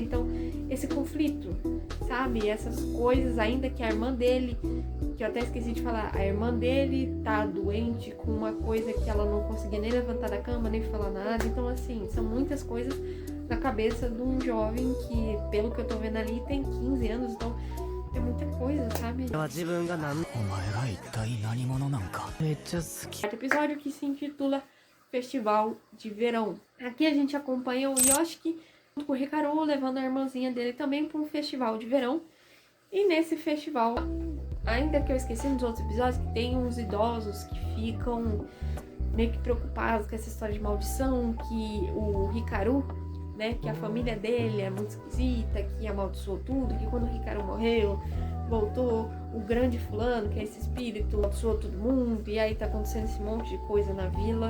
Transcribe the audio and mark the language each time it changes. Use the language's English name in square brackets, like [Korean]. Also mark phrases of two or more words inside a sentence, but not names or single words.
[Portuguese] Então esse conflito, sabe? Essas coisas, ainda que a irmã dele, que eu até esqueci de falar, a irmã dele tá doente com uma coisa que ela não conseguia nem levantar da cama, nem falar nada. Então assim, são muitas coisas na cabeça de um jovem que, pelo que eu tô vendo ali, tem 15 anos, então é muita coisa, sabe? [Japanese] 自分が何お前ら一体何者なんか。めっちゃ好き。 [Portuguese] Quarto episódio que se intitula Festival de Verão. Aqui a gente acompanha o Yoshiki junto com o Hikaru, levando a irmãzinha dele também para um festival de verão. E nesse festival, ainda que eu esqueci nos outros episódios, que tem uns idosos que ficam meio que preocupados com essa história de maldição, que o Hikaru, né, que a família dele é muito esquisita, que amaldiçoou tudo, que quando o Hikaru morreu, voltou o grande fulano, que é esse espírito, amaldiçoou todo mundo, e aí tá acontecendo esse monte de coisa na vila.